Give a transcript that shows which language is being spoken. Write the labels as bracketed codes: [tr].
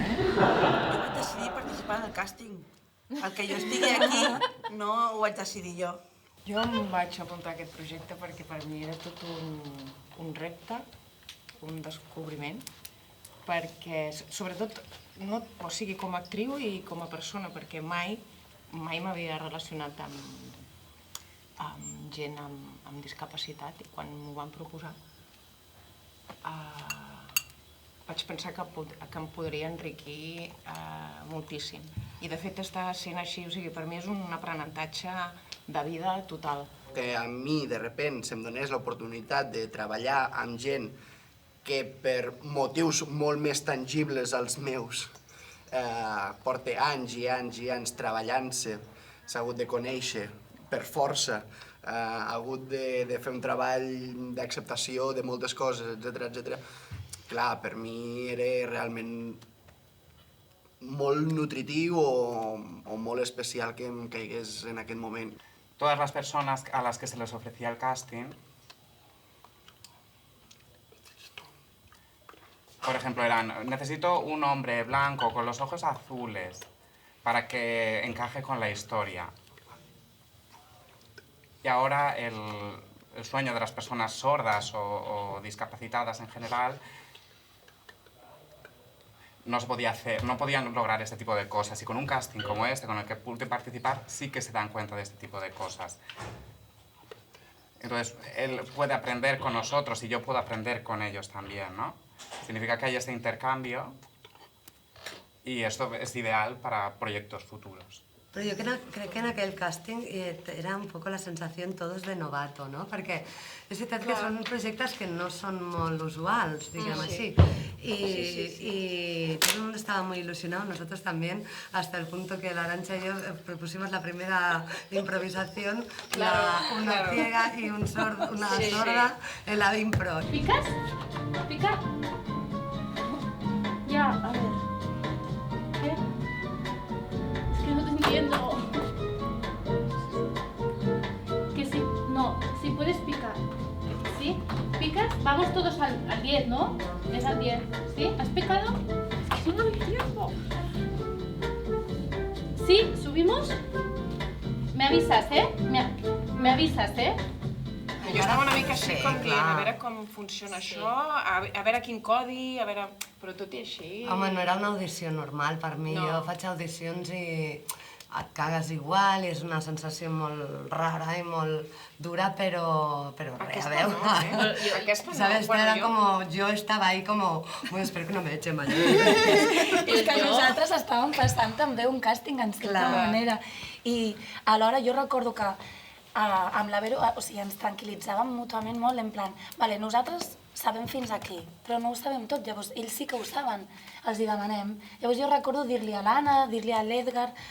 [ca] Jo vaig decidir participar en el càsting. El que jo estigui aquí no ho vaig decidir jo. Jo em vaig apuntar a aquest projecte perquè per mi era tot un repte, un descobriment, perquè sobretot, o sigui, com a actriu i com a persona, perquè mai m'havia relacionat amb gent amb discapacitat i quan m'ho van proposar vaig pensar que em podria enriquir moltíssim. I de fet està sent així, o sigui, per mi és un aprenentatge de vida total. Que a mi, de repent, se'm donés l'oportunitat de treballar amb gent que per motius molt més tangibles als meus porta anys i anys i anys treballant-se, s'ha hagut de conèixer per força, ha hagut de fer un treball d'acceptació de moltes coses, etc. Clar, per mi era realment molt nutritiu o molt especial que em caigués en aquest moment. [es] Todas las personas a las que se les ofrecía el casting, por ejemplo, eran, necesito un hombre blanco con los ojos azules para que encaje con la historia. Y ahora el sueño de las personas sordas o discapacitadas en general no se podía hacer, no podían lograr este tipo de cosas. Y con un casting como este, con el que pude participar, sí que se dan cuenta de este tipo de cosas. Entonces, él puede aprender con nosotros y yo puedo aprender con ellos también, ¿no? Significa que hay este intercambio y esto es ideal para proyectos futuros. [ca] Però jo crec que en aquell càsting era un poc la sensació [es] todos de novato, no? [ca] Perquè és veritat que són projectes que no són molt usuals, diguem així. [es] Y todo el mundo estaba muy ilusionado, nosotros también, hasta el punto que la Arantxa y yo propusimos la primera improvisación, una ciega y una sorda en la impro. ¿Picas? ¿Pica? Ya, a ver. ¿Qué? Es que no te entiendo. Que sí, no, si puedes picar. ¿Sí? ¿Picas? Vamos todos al 10, ¿no? Es al 10. ¿Sí? ¿Has picado? Es que no hay tiempo. ¿Sí? ¿Subimos? Me avisas, ¿eh? Me avisas, ¿eh? [ca] Jo estava una mica així com dient, a veure com funciona això, a veure quin codi, a veure... Però tot i així... Home, no era una audició normal per mi. Jo faig audicions i et cagues igual, és una sensació molt rara i molt dura, però res, a veure. Aquesta no, [es] ¿Sabes? Era como, yo estaba ahí como, bueno, espero que no me echen mañana. [ca] És que nosaltres estàvem passant també un càsting en certa manera. I alhora jo recordo que amb la Vero, o sigui, ens tranquil·litzàvem mútuament molt, en plan, vale, nosaltres sabem fins aquí, però no ho sabem tot, llavors ells sí que ho saben, els hi demanem. Llavors jo recordo dir-li a l'Anna, dir-li a l'Edgar,